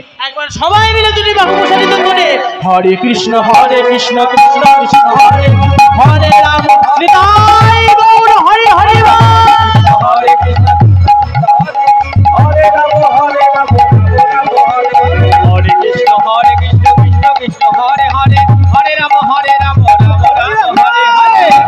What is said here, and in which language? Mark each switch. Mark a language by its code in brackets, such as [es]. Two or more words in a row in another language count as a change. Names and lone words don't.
[bn] একবার সবাই মিলে যদি বাবু প্রসারিত করে [sa] হরে কৃষ্ণ কৃষ্ণ কৃষ্ণ হরে হরে রাম নিতাই গৌর হরে হরে হরে কৃষ্ণ হরে রাম হরে রাম হরে কৃষ্ণ কৃষ্ণ কৃষ্ণ হরে হরে, হরে রাম হরে রাম রাম রাম হরে হরে।